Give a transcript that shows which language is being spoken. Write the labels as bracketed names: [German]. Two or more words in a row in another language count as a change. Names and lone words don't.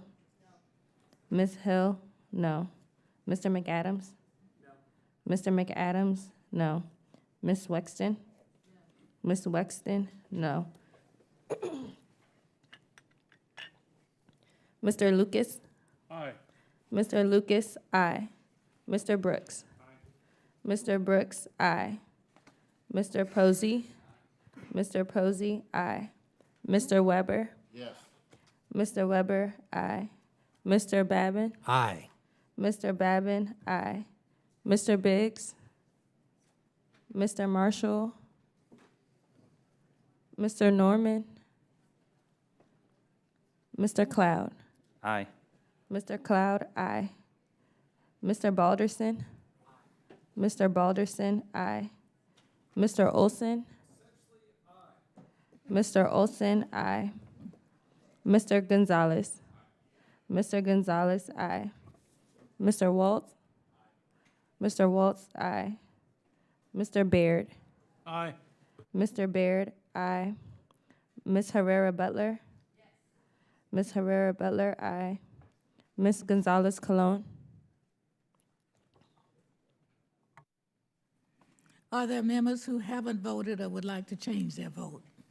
[English] No. Ms. Hill, no. Mr. McAdams? No. Mr. McAdams, no. Ms. Wexton? No. Ms. Wexton, no. Mr. Lucas? Aye. Mr. Lucas, aye. Mr. Brooks? Aye. Mr. Brooks, aye. Mr. Posey? Mr. Posey, aye. Mr. Weber? Yes. Mr. Weber, aye. Mr. Babin? Aye. Mr. Babin, aye. Mr. Biggs? Mr. Marshall? Mr. Norman? Mr. Cloud? Aye. Mr. Cloud, aye. Mr. Balderson? Mr. Balderson, aye. Mr. Olson? Mr. Olson, aye. Mr. Gonzalez? Mr. Gonzalez, aye. Mr. Waltz? Mr. Waltz, aye. Mr. Baird? Aye. Mr. Baird, aye. Ms. Herrera Butler? Ms. Herrera Butler, aye. Ms. Gonzalez Colon? Are there members who haven't voted or would like to change their vote?